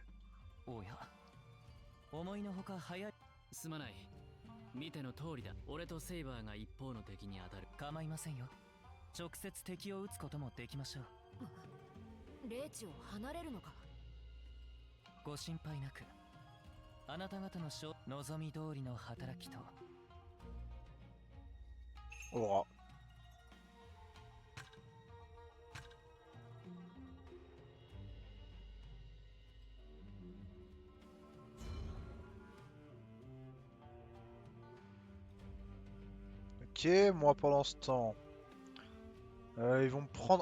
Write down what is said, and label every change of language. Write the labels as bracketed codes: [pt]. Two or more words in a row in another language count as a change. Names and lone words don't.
[ja] おや思いのほか早いすまない見ての通りだ俺とセイバーが一方の敵に当たる構いませんよ直接敵を撃つこともできましょう霊地を離れるのかご心配なくあなた方の望み通りの働きと Aura. [fr] Ok, moi pendant ce temps, ils vont me prendre.